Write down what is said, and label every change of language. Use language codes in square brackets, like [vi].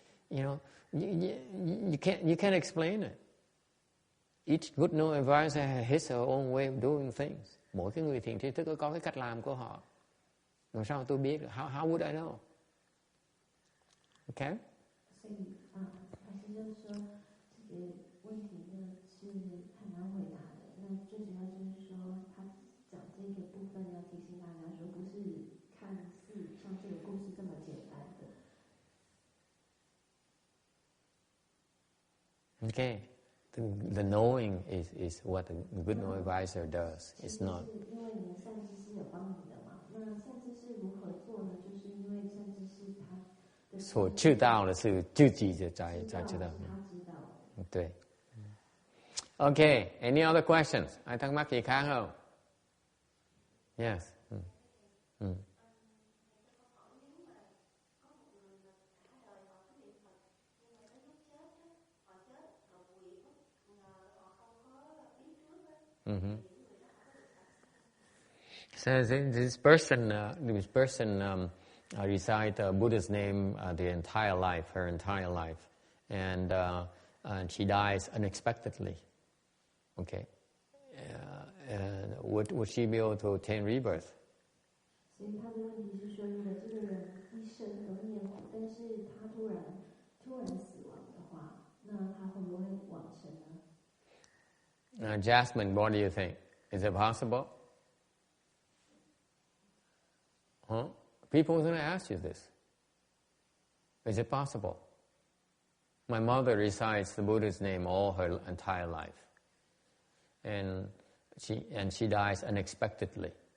[en] You can't explain it. Each good knowing advisor has his or own way of doing things. [vi] Mỗi cái người thiền tri thức có cái cách làm của họ. Làm sao tôi biết? [en] How would I know? Okay? [zh] 就是说这个问题呢是很难回答的。那最主要就是说，他讲这个部分要提醒大家说，不是看似像这个故事这么简单的。 [en] Okay, the knowing is what the good knowing advisor does. It's not. [zh] 因为你的善知识有帮你的嘛，那善知识如何做呢？就是因为善知识他的所知道的是自己才知道。对。 [en] Okay, any other questions? [vi] Ai thắc mắc gì khác không? [en] Yes. So this person recite Buddha's name the entire life, her entire life, and she dies unexpectedly. Okay, would she be able to attain rebirth? [zh] 所以他的问题是说，如果这个人一生都念佛，但是他突然死亡的话，那他会不会往生呢？ [en] Jasmine, what do you think? Is it possible? Huh? People are going to ask you this. Is it possible? My mother recites the Buddha's name all her entire life, and she dies unexpectedly.